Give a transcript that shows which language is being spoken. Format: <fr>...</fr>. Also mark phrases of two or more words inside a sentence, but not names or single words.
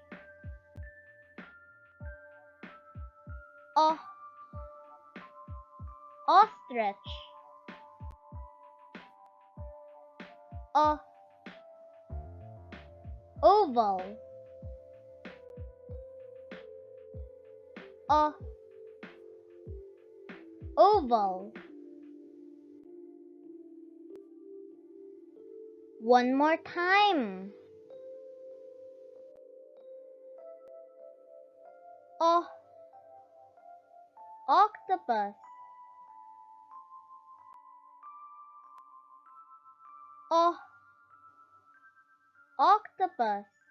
<en>O, ostrich. O, oval. O, oval. One more time. O, octopus. O, octopus.</en>